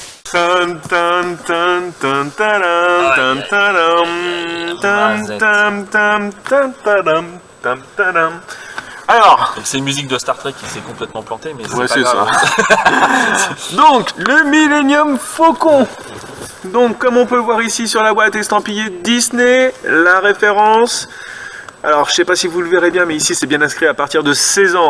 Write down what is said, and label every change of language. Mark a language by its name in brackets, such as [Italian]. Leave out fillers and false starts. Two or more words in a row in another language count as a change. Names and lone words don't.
[French] Tan, tan, tan, tan, taram, tan, taram, tam, tam, tam, tam, taram, tam, taram. Alors, c'est une musique de Star Trek qui s'est complètement plantée, mais ouais, c'est c'est pas grave. ça. Donc, le Millennium Faucon. Donc, comme on peut voir ici sur la boîte estampillée Disney, la référence. Alors, je sais pas si vous le verrez bien, mais ici c'est bien inscrit à partir de 16 ans.